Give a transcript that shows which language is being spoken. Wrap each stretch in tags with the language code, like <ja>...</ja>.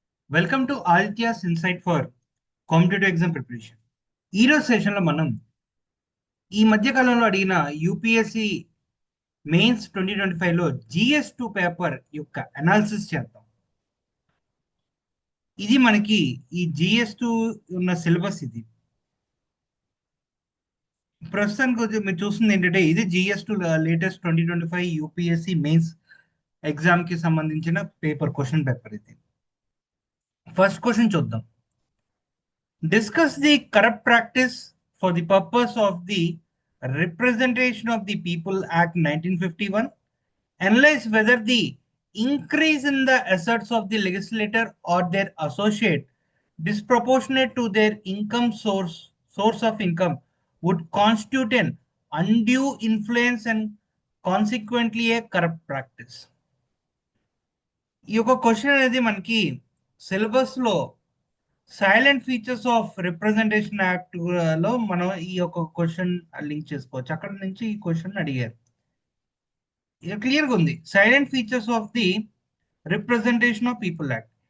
<en>Welcome to Althia's Insight for competitive exam preparation.</en> <te>ఈరోజు సెషన్లో మనం ఈ మధ్య కాలంలో అడిగిన యూపీఎస్సి మెయిన్స్ 2025లో GS2 పేపర్ యొక్క అనాలిసిస్ చేద్దాం. ఇది మనకి ఈ GS2 ఉన్న సిలబస్. ఇది ప్రస్తుతానికి మీరు చూస్తుంది ఏంటంటే ఇది GS2 లేటెస్ట్ 2025 యూపీఎస్సి మెయిన్స్ ఎగ్జామ్కి సంబంధించిన క్వశ్చన్ పేపర్. ఇది ఫస్ట్ క్వశ్చన్ చూద్దాం.</te> <en>Discuss the corrupt practice for the purpose of the Representation of the People Act 1951. Analyze whether the increase in the assets of the legislator or their associate disproportionate to their source of income would constitute an undue influence and consequently a corrupt practice.</en> <te>ఈ యొక్క question అనేది మనకి syllabus లో silent features of representation act లో మనం ఈ యొక్క question link చేసుకోవచ్చు. అక్కడ నుంచి ఈ క్వశ్చన్ అడిగారు. ఇక క్లియర్గా ఉంది. Silent features of the representation of people act.</te>